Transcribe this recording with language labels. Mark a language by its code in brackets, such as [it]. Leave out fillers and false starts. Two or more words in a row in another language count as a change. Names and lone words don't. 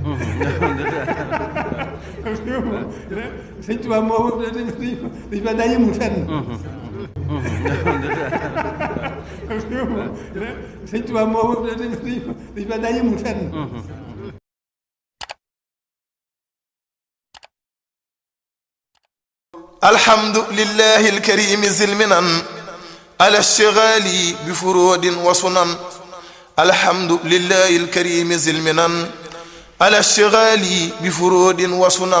[wo] sëñ Tuubaa moom dañ fa daa yëmul fenn. sëñ Tuubaa moom dañ fa daa yëmul fenn. [ar] الحمد لله الكريم ذي المنن على الشغال بفرود وسنن. الحمد لله الكريم ذي المنن على الشغال بفرود وسنن.